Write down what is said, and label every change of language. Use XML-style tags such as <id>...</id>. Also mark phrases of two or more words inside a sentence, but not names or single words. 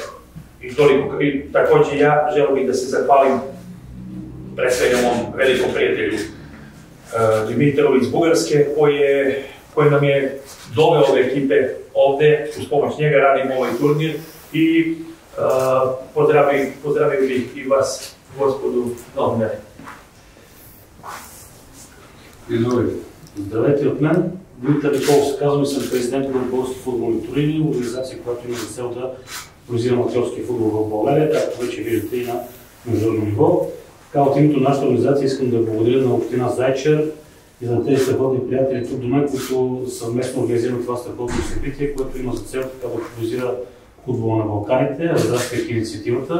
<sr>I također ja želim da se zahvalim pre svega mom velikom prijatelju Dimitrovu iz Bugarske koji nam je doveo ove ekipe ovde, uz pomoć njega radimo ovaj turnir i pozdravio bih i vas, gospodu novinari. Izvolite.</sr> <bg>Здравейте от мен. Димитър Николов се казвам и съм президент на Български футболни турнири, организация, която има за цел да организира аматьорския футбол в България, както вече виждате и на международно ниво. Така, от името на нашата организация искам да благодаря на община Зайчар и на тези страхотни приятели тук до мен, които съвместно организират това страхотно събитие, което има за цел така да популяризира футбола на Балканите, разраствайки инициативата.</bg>